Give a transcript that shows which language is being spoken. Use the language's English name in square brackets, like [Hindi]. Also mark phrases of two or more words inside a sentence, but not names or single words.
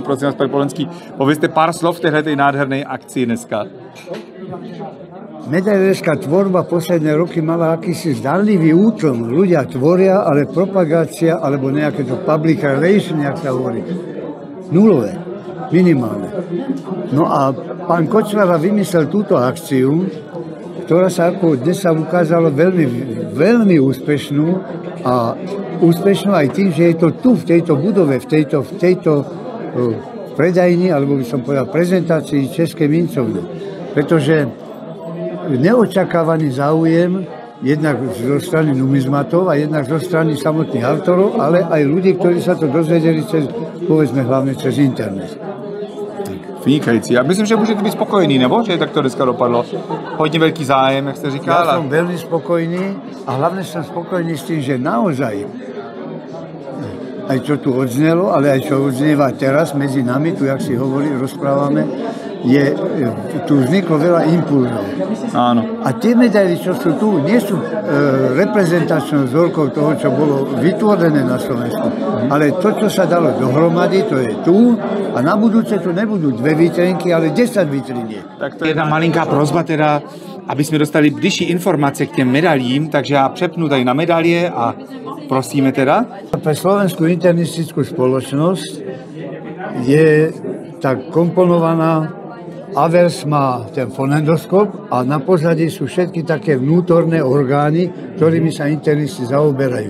[Czech] Prosím vás, pan Polonský, povězte pár slov v této nádherné akci dneska. [Slovak] Medailerská tvorba posledné roky mala akýsi zdanlivý účel. Ľudia tvoria, ale propagácia alebo nejaké to [English] public relation, [Slovak] jak sa hovorí, nulové, minimálne. No a pán Kočvara vymyslel túto akciu, ktorá sa ako dnes sa ukázala veľmi úspešnú a úspešnú aj tým, že je to tu, v tejto budove, v tejto predajni, alebo by som povedal prezentácii Českej mincovne. Pretože neočakávaný záujem jednak zo strany numizmatov a jednak zo strany samotných autorov, ale aj ľudí, ktorí sa to dozvedeli povedzme hlavne cez internet. [Czech] Vynikající. Já myslím, že můžete být spokojený, nebo? Že tak to dneska dopadlo. Hodně velký zájem, jak jste říkal. [Slovak] Ja som veľmi spokojný a hlavne som spokojný s tým, že naozaj aj čo tu odznelo, ale aj čo odznieva teraz medzi nami, tu jak si hovorí, rozprávame, tu vzniklo veľa impulzov. Áno. A tie medaily, čo sú tu, nie sú reprezentačnou vzorkou toho, čo bolo vytvorené na Slovensku. Ale to, čo sa dalo dohromady, to je tu a na budúce tu nebudú 2 vitrinky, ale 10 vitriniek. [Czech] Tak to je jedna malinká prosba teda, aby jsme dostali bližší informace k těm medalím, takže já přepnu tady na medalie a prosíme teda. [Slovak] Pre Slovenskú internistickú spoločnosť je tak komponovaná. Avers má ten fonendoskop a na pozadí sú všetky také vnútorné orgány, ktorými sa internisti zaoberajú.